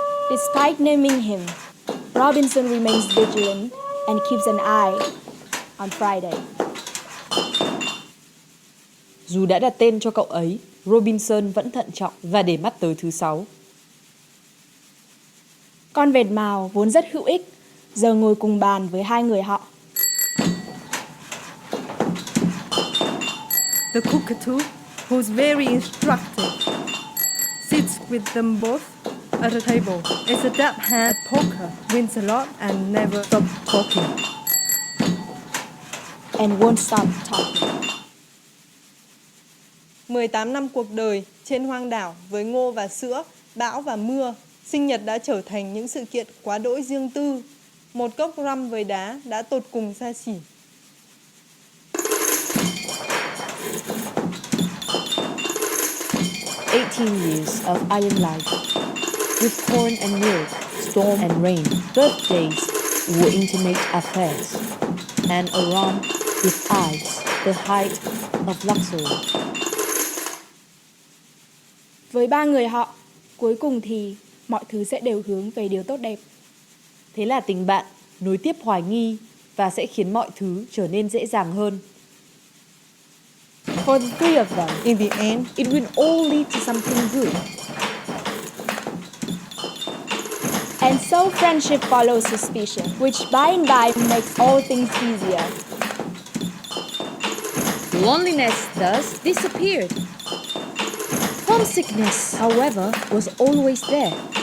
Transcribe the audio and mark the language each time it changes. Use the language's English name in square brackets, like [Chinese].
[English] Despite naming him, Robinson remains vigilant and keeps an eye on Friday. [Vietnamese] Dù đã đặt tên cho cậu ấy, Robinson vẫn thận trọng và để mắt tới thứ Sáu. Con vẹt mào vốn rất hữu ích, giờ ngồi cùng bàn với hai người họ. [English] The cockatoo, who's very instructive, sits with them both at a table. Is a dab hand at poker, wins a lot and never stops talking. And won't stop talking. [Vietnamese] 18 năm cuộc đời trên hoang đảo với ngô và sữa, bão và mưa, sinh nhật đã trở thành những sự kiện quá đỗi riêng tư. Một cốc rum với đá đã tột cùng xa xỉ. [English] Years of island life, with corn and milk, storm and rain, birthdays were intimate affairs, and a rum with ice, the height of luxury. [Vietnamese] Với ba người họ, cuối cùng thì mọi thứ sẽ đều hướng về điều tốt đẹp. Thế là tình bạn nối tiếp hoài nghi và sẽ khiến mọi thứ trở nên dễ dàng hơn. [English] For the three of them, in the end, it will all lead to something good. And so friendship follows suspicion, which by and by makes all things easier. Loneliness thus disappeared. Homesickness, however, was always there.